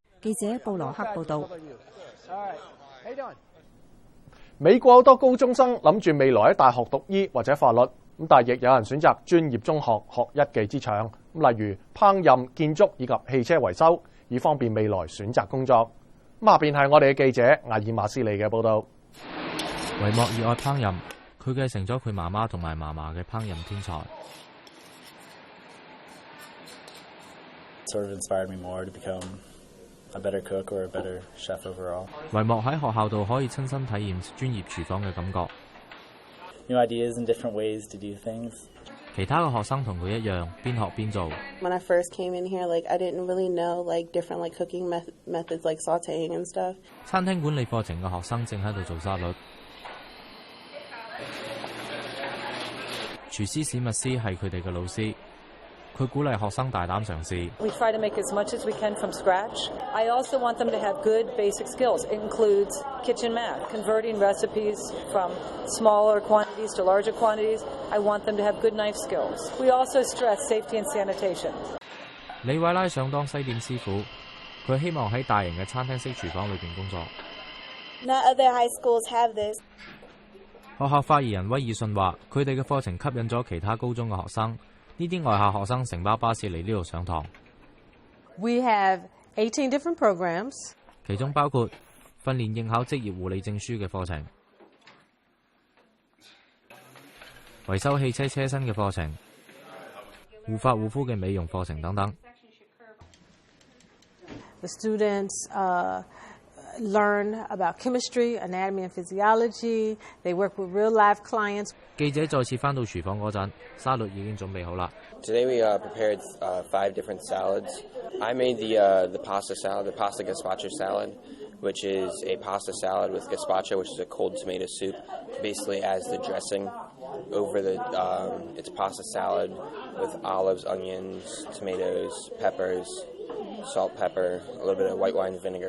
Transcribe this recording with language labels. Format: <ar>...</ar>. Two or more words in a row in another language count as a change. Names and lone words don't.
<yue>記者布羅克報導。美國好多高中生諗住未來喺大學讀醫或者法律，咁但係亦有人選擇專業中學學一技之長，例如烹飪、建築以及汽車維修，以方便未來選擇工作。下邊係我哋嘅記者艾爾馬斯利嘅報導。維莫熱愛烹飪，佢繼承咗佢媽媽同埋嫲嫲嘅烹飪天才。</yue> <en>Sort of inspired me more to become a better cook or a better chef overall.</en> <yue>維莫喺學校度可以親身體驗專業廚房嘅感覺。</yue> <en>New ideas and different ways to do things.</en> <yue>其他嘅學生同佢一樣，邊學邊做。</yue> <en>When I first came in here, I didn't really know different cooking methods like sautéing and stuff.</en> <yue>餐廳管理課程嘅學生正喺度做沙律。廚師史密斯係佢哋嘅老師。佢鼓勵學生大膽嘗試。</yue> <en>We try to make as much as we can from scratch. I also want them to have good basic skills. It includes kitchen math, converting recipes from smaller quantities to larger quantities. I want them to have good knife skills. We also stress safety and sanitation.</en> <yue>李偉拉想當西點師傅，佢希望喺大型嘅餐廳式廚房裏邊工作。</yue> <en>Not other high schools have this.</en> <yue>學校發言人威爾遜話：佢哋嘅課程吸引咗其他高中嘅學生。呢啲外校學生乘巴士嚟呢度上堂。</yue> <en>We have 18 different programs.</en> <yue>其中包括訓練應考職業護理證書嘅課程、維修汽車車身嘅課程、護髮護膚嘅美容課程等等。</yue> <en>The students learn about chemistry, anatomy and physiology. They work with real live clients.</en> <yue>記者再次返到廚房嗰陣，沙律已經準備好啦。</yue> <en>Today we prepared 5 different salads. I made the pasta salad, the pasta gazpacho salad, which is a pasta salad with gazpacho, which is a cold tomato soup, basically as the dressing over the it's pasta salad with olives, onions, tomatoes, peppers, salt, pepper, a little bit of white wine vinegar.</en>